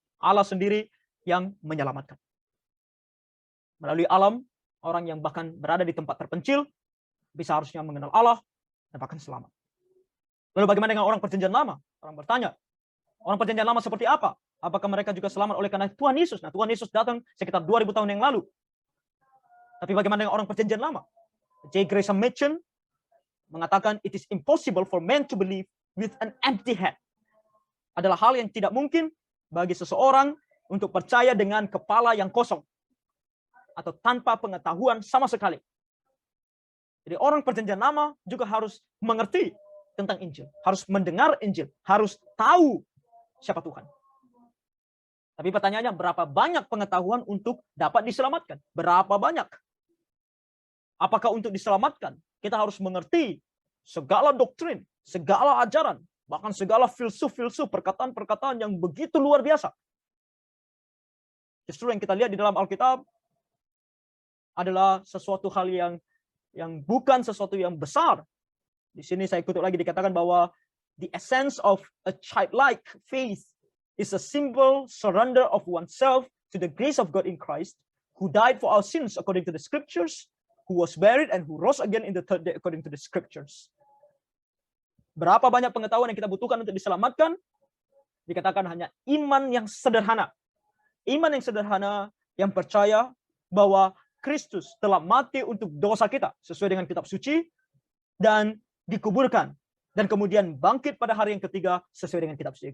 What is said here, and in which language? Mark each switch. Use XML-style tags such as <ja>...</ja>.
<id>Allah sendiri yang menyelamatkan. Melalui alam, orang yang bahkan berada di tempat terpencil, bisa harusnya mengenal Allah, dan bahkan selamat. Lalu bagaimana dengan orang perjanjian lama? Orang bertanya, orang perjanjian lama seperti apa? Apakah mereka juga selamat oleh karena Tuhan Yesus? Nah, Tuhan Yesus datang sekitar 2000 tahun yang lalu. Tapi bagaimana dengan orang perjanjian lama? J.</id> <en>Gresham Machen</en> <id>mengatakan,</id> <en>it is impossible for men to believe with an empty head.</en> <id>Adalah hal yang tidak mungkin bagi seseorang untuk percaya dengan kepala yang kosong. Atau tanpa pengetahuan sama sekali. Jadi orang perjanjian lama juga harus mengerti tentang Injil. Harus mendengar Injil. Harus tahu siapa Tuhan. Tapi pertanyaannya, berapa banyak pengetahuan untuk dapat diselamatkan? Berapa banyak? Apakah untuk diselamatkan, kita harus mengerti segala doktrin, segala ajaran, bahkan segala filsuf-filsuf, perkataan-perkataan yang begitu luar biasa. Justru yang kita lihat di dalam Alkitab adalah sesuatu hal yang bukan sesuatu yang besar. Di sini saya kutip lagi dikatakan bahwa</id> <en>the essence of a childlike faith is a simple surrender of oneself to the grace of God in Christ, who died for our sins according to the scriptures, who was buried and who rose again in the third day according to the scriptures.</en> <id>Berapa banyak pengetahuan yang kita butuhkan untuk diselamatkan? Dikatakan hanya iman yang sederhana. Iman yang sederhana yang percaya bahwa Kristus telah mati untuk dosa kita sesuai dengan kitab suci dan dikuburkan dan kemudian bangkit pada hari yang ketiga sesuai dengan kitab suci.</id>